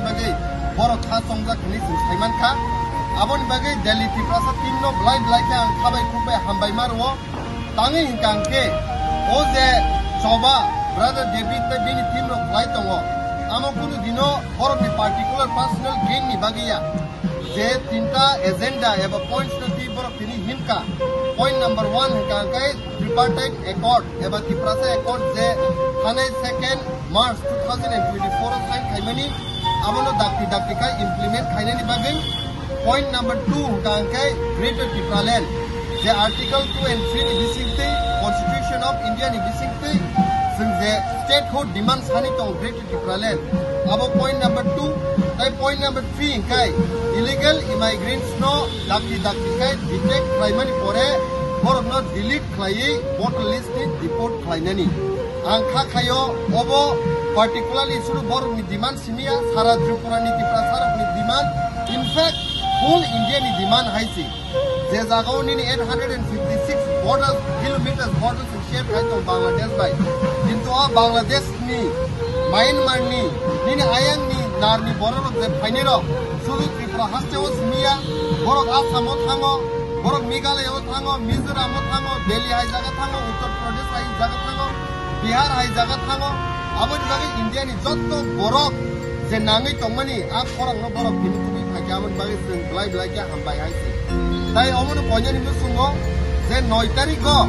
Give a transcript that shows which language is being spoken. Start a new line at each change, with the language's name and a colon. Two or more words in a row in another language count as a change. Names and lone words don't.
Kok Borok: bagai borok kha tongja khani saiman kha abon bagai Delhi ti prasad team no blai ke ang khabai kubai hambai marwo tangi hingkangke o je choba Brother David ta bini team no blai tongo amo kuno dino borok ni
English: particular personal gain
Kok Borok: ni bagaiya je tinta agenda eba points no ti borok tini himka
English: point number 1
Kok Borok: hingka kai
English: tripartite accord
Kok Borok: eba tiprasa accord je thanai 2nd March 2024 sign khaimani abono dakti kai implement khainani bagai
English: point number 2
Kok Borok: hingka kai Greater Tipraland je
English: article 2 and 3
Kok Borok: ni bisingte
English: constitution of India
Kok Borok: ni bisingte sing je
English: statehood demands
Kok Borok: hani tong Greater Tipraland abo
English: point number 2
Kok Borok: tai
English: point number 3
Kok Borok: kai
English: illegal immigrants
Kok Borok: no dakti kai detect khlaimani pore borok no delete khlai
English: voter list
Kok Borok: ni deport khlainani angkha khayo obo particularly suru borok ni demand simia sara tripura ni tiprasarok ni demand
English: in fact whole India
Kok Borok: ni demand haisi je jagao ni 856
English: borders kilometers borders share
Kok Borok: khai to Bangladesh bai kintu a Bangladesh ni Myanmar ni ayang ni narni borok je phainero suru tripura hasteo simia borok asamo thango borok Meghalaya o thango Mizoram o thango Delhi hai jaga thango Uttar Pradesh hai jaga thango Bihar hai jaga thango aboni bagai India ni jotto borok je nangai tongmani a khorang no borok bini phaki amon bagai sing blai ke hambai haisi tai omono pojani musungo je 9 tarikh